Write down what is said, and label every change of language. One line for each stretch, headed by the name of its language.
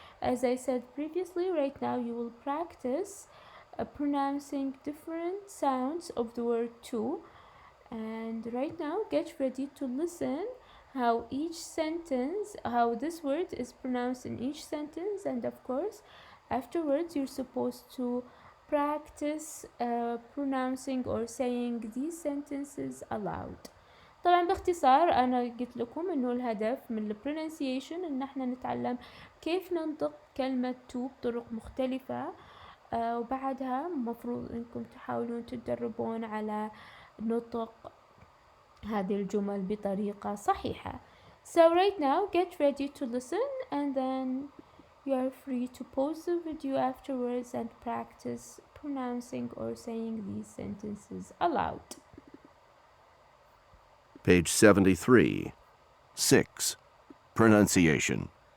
English: As I said previously, right now you will practice pronouncing different sounds of the word to, and right now get ready to listen how this word is pronounced in each sentence, and of course afterwards you're supposed to practice pronouncing or saying these sentences aloud.
Arabic: طبعا باختصار انا قلت لكم انه الهدف من pronunciation ان احنا نتعلم كيف ننطق كلمة to بطرق مختلفة, وبعدها مفروض انكم تحاولون تتدربون على نطق هذه الجمل بطريقة صحيحة.
English: So right now get ready to listen, and then you are free to pause the video afterwards and practice pronouncing or saying these sentences aloud. Page 73. 6. Pronunciation.